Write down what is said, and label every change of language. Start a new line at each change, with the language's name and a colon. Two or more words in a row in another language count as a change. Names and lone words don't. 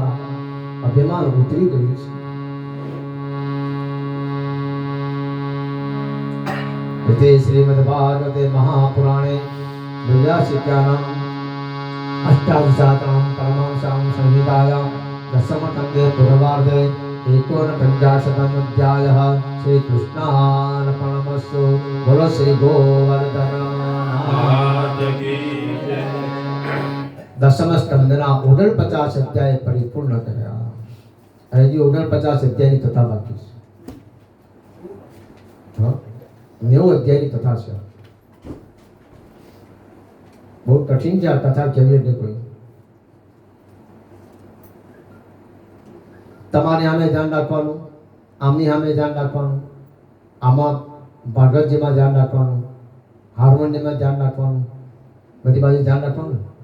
Gujarati: અભિમાન ઉતરી ગયું છે.
Sanskrit: તે શ્રીમદ ભાગવતે મહાપુરાણે વિદ્યાશિક્ષાનામ અષ્ટાદશાતનામ પરમાંશામ સંહિતાયામ દશમકંદે પૂર્વાર્ધે एकोनपञ्चाशतम अध्यायः श्री कृष्णार्पणमस्तु.
Hindi: बोलो श्री गोवर्धन मात की जय.
Gujarati: દશમ સ્કંદના 49 અધ્યાય પરિપૂર્ણ કર્યા. હજી 49 અધ્યાયની કથા બાકી છે. 90 અધ્યાયની કથા છે. બહુ કઠિન છે આ કથા કેવી રીતે કોઈ. તમારે આમે ધ્યાન રાખવાનું, આમની સામે ધ્યાન રાખવાનું, આમાં ભાગવતજીમાં ધ્યાન રાખવાનું, હાર્મોનિયમમાં ધ્યાન રાખવાનું, બધી બાજુ ધ્યાન રાખવાનું.